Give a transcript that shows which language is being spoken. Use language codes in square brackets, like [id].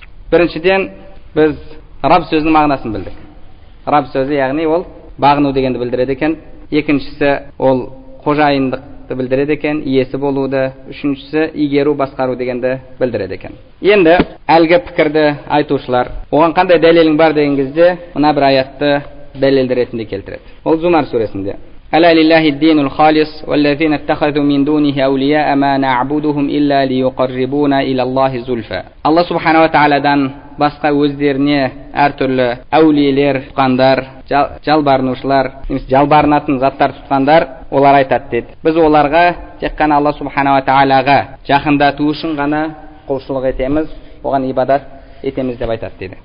[kk] Біріншіден біз Рабб сөзінің мағынасын білдік. Рабб сөзі, яғни ол бағыну дегенді білдіреді екен. Екіншісі ол қожайындықты білдіреді екен, иесі болуды. Үшіншісі игеру, басқару дегенді білдіреді екен. Енді әлгі пікірді айтушылар оған қандай дәлелің бар деген кезде мына бір аятты дәлел ретінде келтіреді. Ол Зумар сүресінде. [ar] ألا لله الدين الخالص والذين اتخذوا من دونه أولياء ما نعبدهم إلا ليقربونا إلى الله زلفى. [kk] Алла субханала тағаладан басқа өздеріне әртүрлі әулиелер тұтқандар, жалбарынушылар, жалбарынатын заттар тұтқандар, олар айтады дейді. Біз оларға тек қана Алла субханала тағалаға жақындату үшін ғана құлшылық етеміз, оған ибадат етеміз деп айтады дейді.